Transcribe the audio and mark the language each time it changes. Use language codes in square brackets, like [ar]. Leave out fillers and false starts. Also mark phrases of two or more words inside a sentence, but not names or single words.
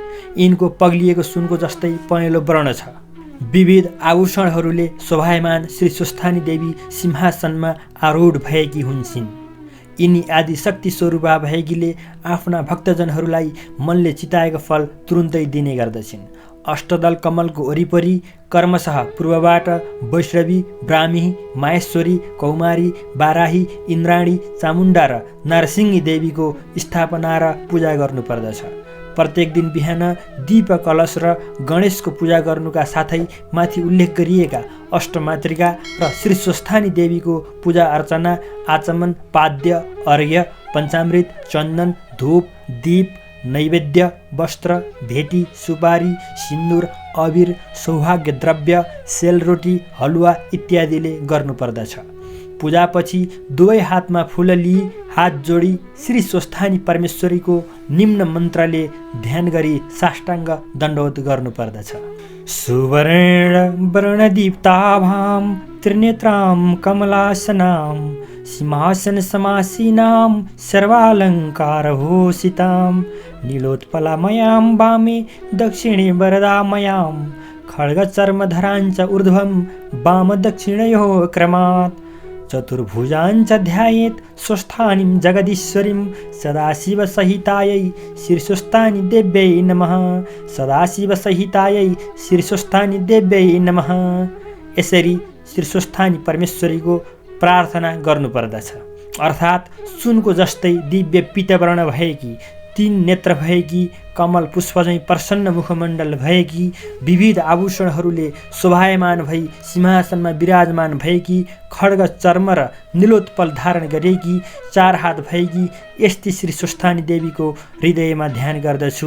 [ne] यिनको पग्लिएको सुनको जस्तै पहेँलो वर्ण छ। विविध आभूषणहरूले शोभायमान श्री स्वस्थानी देवी सिंहासनमा आरूढ भएकी हुन्छन्। यिनी आदि शक्ति स्वरूपा भएकीले आफ्ना भक्तजनहरूलाई मनले चिताएको फल तुरुन्तै दिने गर्दछिन्। अष्टदल कमलको वरिपरि कर्मशः पूर्वबाट वैष्णवी, ब्राह्मी, माहेश्वरी, कौमारी, बाराही, इन्द्राणी, चामुण्डा र नरसिंही देवीको स्थापना र पूजा गर्नुपर्दछ। प्रत्येक दिन बिहान दीप कलश र गणेशको पूजा गर्नुका साथै माथि उल्लेख गरिएका अष्टमातृका र श्री स्वस्थानी देवीको पूजा अर्चना, आचमन, पाद्य, अर्घ्य, पञ्चामृत, चन्दन, धूप, दीप, नैवेद्य, वस्त्र, भेटी, सुपारी, सिन्दुर, अबिर, सौभाग्य द्रव्य, सेलरोटी, हलुवा इत्यादिले गर्नुपर्दछ। पूजापछि दुवै हातमा फूल लिई हात जोडी श्री स्वस्थानी परमेश्वरीको निम्न मन्त्रले ध्यान गरी साष्टाङ्ग दण्डवत गर्नुपर्दछ। [sa] सुवर्ण वर्णदीप्ताभां त्रिनेत्रां कमलासनां सिंहासन समासीनां सर्वालङ्कारभूषितां नीलोत्पलामयां वामे दक्षिणे वरदामयां खड्गचर्मधराञ्च ऊर्ध्वं वामदक्षिणयोः क्रमात् चतुर्भुजाञ्च ध्यायेत् स्वस्थानीं जगदीश्वरीं सदाशिवसहितायै श्रीस्वस्थानी देव्यै नमः। सदाशिवसहितायै श्रीस्वस्थानी देव्यै नमः। [ne] यसरी श्रीस्वस्थानी परमेश्वरीको प्रार्थना गर्नुपर्दछ। अर्थात् सुनको जस्तै दिव्य पीतवर्ण भएकी, 3 नेत्र भएकी, कमल पुष्पझैँ प्रसन्न मुखमण्डल भएकी, विविध आभूषणहरूले शोभायमान भई सिंहासनमा विराजमान भएकी, खड्ग चर्म र नीलोत्पल धारण गरेकी, 4 हात भएकी यस्ती श्री स्वस्थानी देवीको हृदयमा ध्यान गर्दछु।